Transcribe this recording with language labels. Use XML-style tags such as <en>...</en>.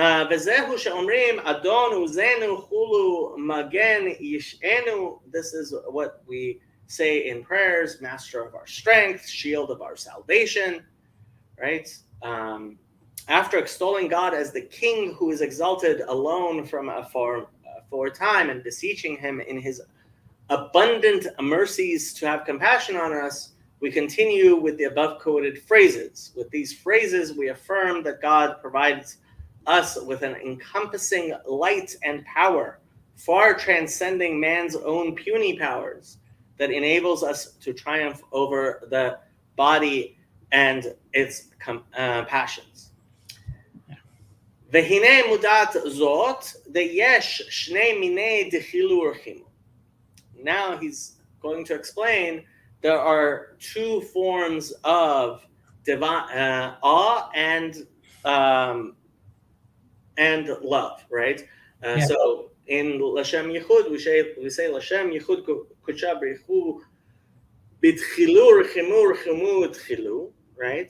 <he>וזהו שאומרים אדון עוזנו חולו מגן ישענו.</he> <en>This is what we say in prayers: Master of our strength, shield of our salvation, right? After extolling God as the King who is exalted alone from for a time, and beseeching him in his abundant mercies to have compassion on us, we continue with the above quoted phrases. With these phrases, we affirm that God provides us with an encompassing light and power, far transcending man's own puny powers, that enables us to triumph over the body and its passions.</en> <he>והנה מודעת זאת, ויש שני מיני דחילו ורחימו.</he> <en>Now he's going to explain there are two forms of divine awe and love, right? So in</en> <arc>Lashem Yichud we say Lashem Yichud Kudsha B'Richu B'Tchilu Rechimu Rechimu Tchilu,</arc> <en>right?</en>